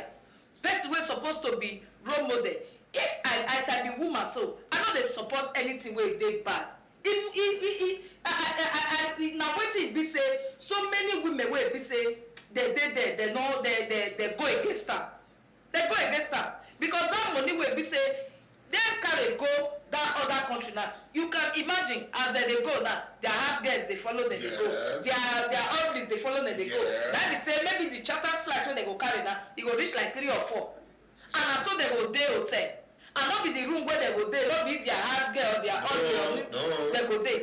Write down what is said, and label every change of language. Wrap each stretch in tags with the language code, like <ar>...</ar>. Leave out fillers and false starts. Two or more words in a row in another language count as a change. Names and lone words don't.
<pcm>Person wey supposed to be role model. If I be woman, so I no dey support anything wey dey bad. Na wetin be say so many women wey be say they go against am. They go against am because that money wey be say dem carry go that other country now. You can imagine as they go now, their house girls they follow them, they go. Their husbands they follow them, they go. That is say maybe the chartered flights when they go carry now, it go reach like 3 or 4. And so they go day hotel. And not be the room where they go there, not be their house girl or their husband, they go there.</pcm>